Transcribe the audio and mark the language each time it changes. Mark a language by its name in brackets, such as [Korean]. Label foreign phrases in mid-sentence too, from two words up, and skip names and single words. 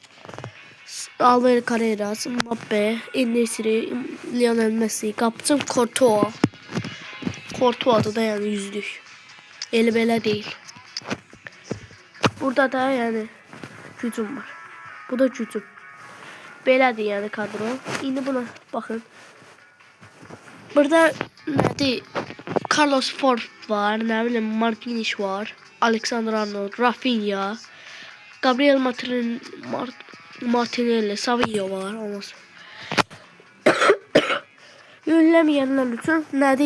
[Azerbaijani] Alvaro Carreras, Mbappe, En-Nesyri, Lionel Messi, qapıcım Courtois. [Turkish] Courtois'da da yani yüzlük. Eli belə değil. Burada da yani gücüm var. [Azerbaijani] Bu da gücüm. Belədir yani kadro. İndi buna bakın. Burada nədir? Carlos Ford var, nə bilim Marquinhos var, Alexander Arnold, Rafinha, Gabriel Martinelli, Savinho var. Yükləməyənlər üçün nədir?